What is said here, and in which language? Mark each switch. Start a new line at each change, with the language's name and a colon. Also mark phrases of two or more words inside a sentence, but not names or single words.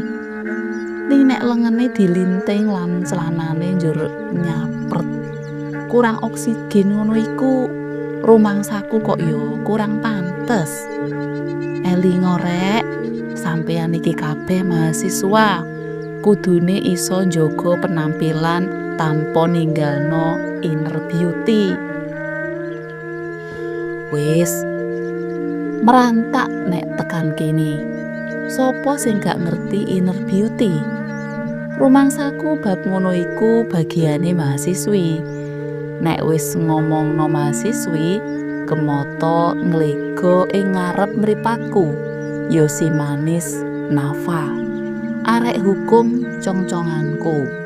Javanese: Ning nek lengene dilinting lan celanane njur nyapret, kurang oksigen ngono iku, rumangsaku kok yo kurang pantes. Eling rek, sampeyan iki kabeh mahasiswa kudune iso njaga penampilan tanpa ninggalno
English: inner beauty.
Javanese: Wis merantak nek tekan kene. Sopo sing gak ngerti
English: inner beauty?
Javanese: Rumangsaku bab ngono iku bagiane mahasiswi. Nek wis ngomongno mahasiswi, kemoto nglego ing ngarep mripatku, yo si manis Nafa, arek hukum cong-conganku.